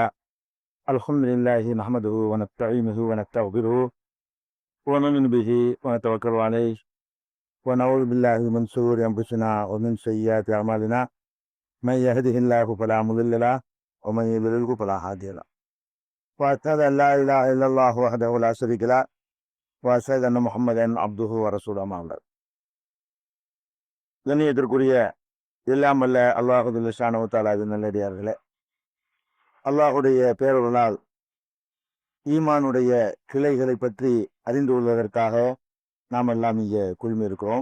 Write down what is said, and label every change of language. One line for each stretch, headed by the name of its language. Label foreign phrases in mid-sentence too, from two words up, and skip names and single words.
Arabic: الحمد لله نحمده ونستعينه ونستغفره ونؤمن به ونتوكل عليه ونعوذ بالله من شرور أنفسنا ومن سيئات أعمالنا. من يهده الله فلا مضل له ومن يضلله فلا هادي له. وأشهد أن لا إله إلا الله وحده لا شريك له وأشهد أن محمدا عبده ورسوله أما بعد.
Tamil: கண்ணியத்திற்குரிய எல்லாம் வல்ல அல்லாஹு
Arabic: شأنه تعالىவின்
Tamil: நல்லடியார்களே, அல்லாஹுடைய பேரருளால் ஈமானுடைய கிளைகளை பற்றி அறிந்து கொள்வதற்காக நாம் எல்லாம் இங்கே குழுமி இருக்கிறோம்.